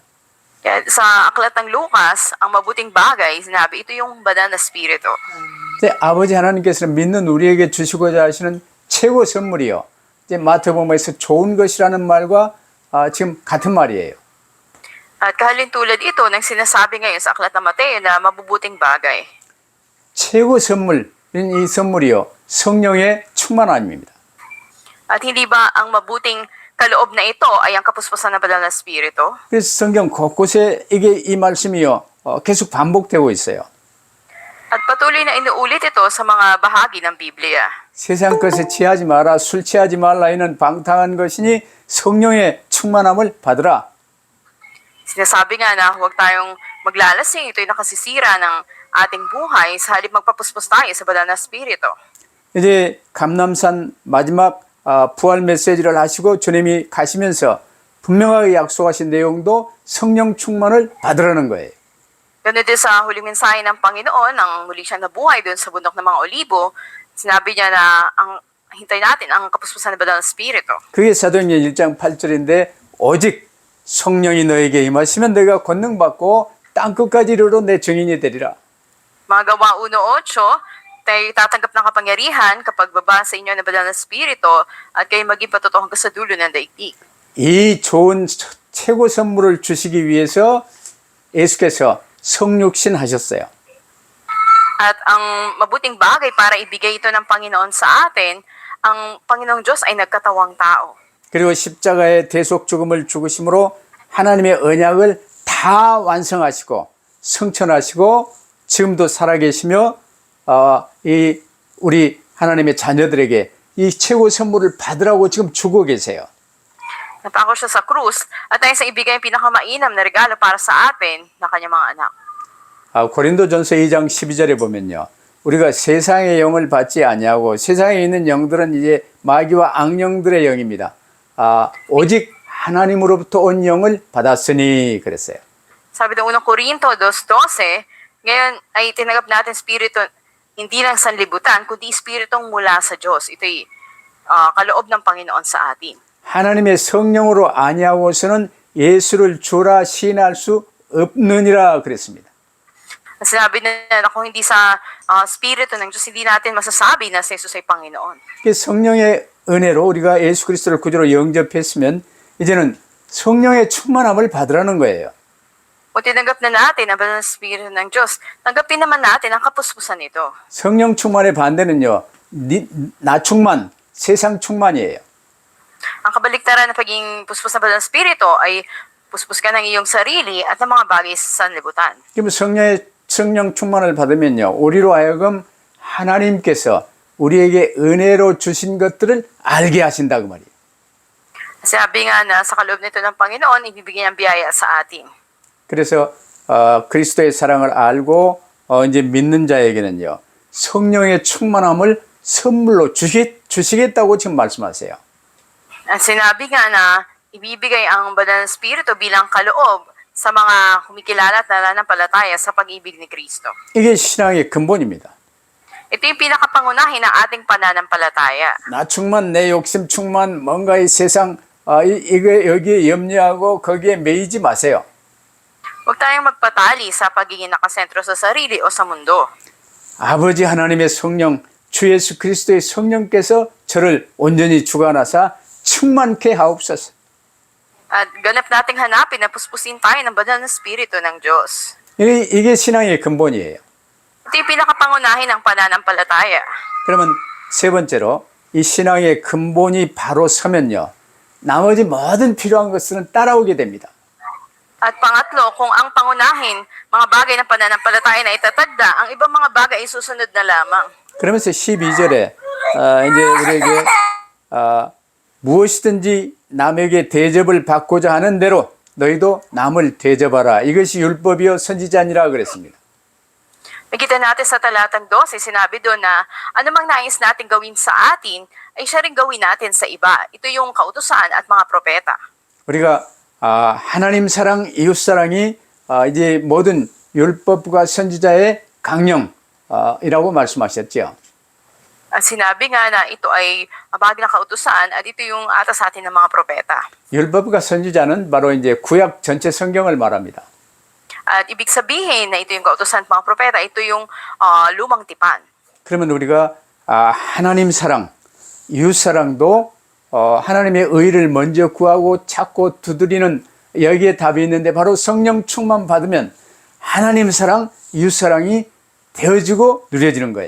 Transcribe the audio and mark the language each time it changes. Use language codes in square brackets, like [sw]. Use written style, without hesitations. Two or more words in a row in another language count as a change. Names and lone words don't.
[tl] Kaya sa aklat ng Lucas, ang mabuting bagay, sinabi, ito yung banal na spirito. [ko] 이제 아버지 하나님께서는 믿는 우리에게 주시고자 하시는 최고 선물이요. 이제 마태복음에서 좋은 것이라는 말과 지금 같은 말이에요. [tl] At kahalintulad ito ng sinasabi ngayon sa aklat ng Mateo na mabubuting bagay. [ko] 최고 선물인 이 선물이요. 성령의 충만함입니다. [tl] At hindi ba ang mabuting kaloob na ito ay ang kapuspusan ng banal na spirito? [ko] 그래서 성경 곳곳에 이 말씀이요. 계속 반복되고 있어요. [tl] At patuloy na inuulit ito sa mga bahagi ng Biblia. [ko] 세상 것에 취하지 마라, 술 취하지 말라 이는 방탕한 것이니 성령의 충만함을 받으라. [tl] Sinasabi nga na huwag tayong maglalasing, ito'y nakasisira ng ating buhay sa halip magpapuspos tayo sa banal na spirito. [ko] 이제 감람산 마지막 부활 메시지를 하시고 주님이 가시면서 분명하게 약속하신 내용도 성령 충만을 받으라는 거예요. [tl] Ganun din sa huling mensahe ng Panginoon, nang muli siya nabuhay doon sa bundok ng mga olibo, sinabi niya na hintay natin ang kapuspusan ng banal na spirito. [ko] 그게 사도행전 1장 8절인데 오직 성령이 너에게 임하시면 너희가 권능 받고 땅 끝까지 이르러 내 증인이 되리라. [tl] Mga Gawa 1:8, tayo tatanggap ng kapangyarihan kapag baba sa inyo ng banal na spirito at kayo maging patutuo hanggang sa dulo ng daigdig. [ko] 이 좋은 최고 선물을 주시기 위해서 예수께서 성육신 하셨어요. [tl] At ang mabuting bagay para ibigay ito ng Panginoon sa atin, ang Panginoong Diyos ay nagkatawang tao. [ko] 그리고 십자가의 대속 죽음을 죽으심으로 하나님의 언약을 다 완성하시고 성천하시고 지금도 살아계시며 이 우리 하나님의 자녀들에게 이 최고 선물을 받으라고 지금 주고 계세요. [tl] Napako siya sa krus at ay sa ibigay ang pinakamainam na regalo para sa atin na kanyang mga anak. [ko] 고린도전서 2장 12절에 보면요. 우리가 세상의 영을 받지 아니하고 세상에 있는 영들은 이제 마귀와 악령들의 영입니다. 오직 하나님으로부터 온 영을 받았으니 그랬어요. [tl] Sabi ng unang Korinto 2:12, ngayon ay tinanggap natin spirito hindi lang sanlibutan, kundi spiritong mula sa Diyos. Ito'y kaloob ng Panginoon sa atin. [ko] 하나님의 성령으로 아니하고서는 예수를 주라 시인할 수 없느니라 그랬습니다. [tl] Sinabi na kung hindi sa spirito ng Diyos, hindi natin masasabi na si Jesus ay Panginoon. [ko] 성령의 은혜로 우리가 예수 그리스도를 구주로 영접했으면 이제는 성령의 충만함을 받으라는 거예요. [tl] Kung tinanggap na natin ang banal na spirito ng Diyos, tanggapin naman natin ang kapuspusan nito. [ko] 성령 충만의 반대는요. 나 충만, 세상 충만이에요. [tl] Ang kabaliktaran ng pagiging puspos ng banal na spirito ay puspos ka ng iyong sarili at ng mga bagay sa sanlibutan. [ko] 그럼 성령 충만을 받으면요. 우리로 하여금 하나님께서 우리에게 은혜로 주신 것들을 알게 하신다 그 말이에요. [tl] Sabi nga na sa kaloob nito ng Panginoon, ibibigay ang biyaya sa atin. [ko] 그래서 그리스도의 사랑을 알고 이제 믿는 자에게는요. 성령의 충만함을 선물로 주시겠다고 지금 말씀하세요. [tl] At sinabi nga na ibibigay ang banal na spirito bilang kaloob sa mga kumikilala at nananampalataya sa pag-ibig ni Kristo. [ko] 이게 신앙의 근본입니다. [tl] Ito yung pinakapangunahin ng ating pananampalataya. [ko] 나 충만, 내 욕심 충만, 뭔가 이 세상 이게 여기에 염려하고 거기에 매이지 마세요. [tl] Huwag tayong magpatali sa pagiging nakasentro sa sarili o sa mundo. [ko] 아버지 하나님의 성령, 주 예수 그리스도의 성령께서 저를 온전히 주관하사 충만케 하옵소서. [tl] At ganap nating hanapin na puspusin tayo ng banal na spirito ng Diyos. [ko] 이게 신앙의 근본이에요. [tl] Ito yung pinakapangunahin ng pananampalataya. [ko] 그러면 세 번째로 이 신앙의 근본이 바로 서면요. 나머지 모든 필요한 것들은 따라오게 됩니다. [tl] At pangatlo, kung ang pangunahin, mga bagay ng pananampalataya na itatagda, ang ibang mga bagay ay susunod na lamang. [ko] 그러면서 12절에 이제 우리에게 무엇이든지 남에게 대접을 받고자 하는 대로 너희도 남을 대접하라. 이것이 율법이요 선지자니라 그랬습니다. [tl] Makita natin sa talatang 12, sinabi doon na anumang nais natin gawin sa atin, ay siya rin gawin natin sa iba. Ito yung kautusan at mga propeta. [ko] 우리가 하나님 사랑, 이웃 사랑이 이제 모든 율법과 선지자의 강령이라고 말씀하셨죠. [tl] At sinabi nga na ito ay bahagi ng kautusan at ito yung atas sa atin ng mga propeta. [ko] 율법과 선지자는 바로 이제 구약 전체 성경을 말합니다. [tl] At ibig sabihin na ito yung kautusan ng mga propeta, ito yung lumang tipan. [ko] 그러면 우리가 하나님 사랑, 이웃 사랑도 하나님의 의를 먼저 구하고 찾고 두드리는 여기에 답이 있는데 바로 성령 충만 받으면 하나님 사랑, 이웃 사랑이 되어지고 누려지는 거예요.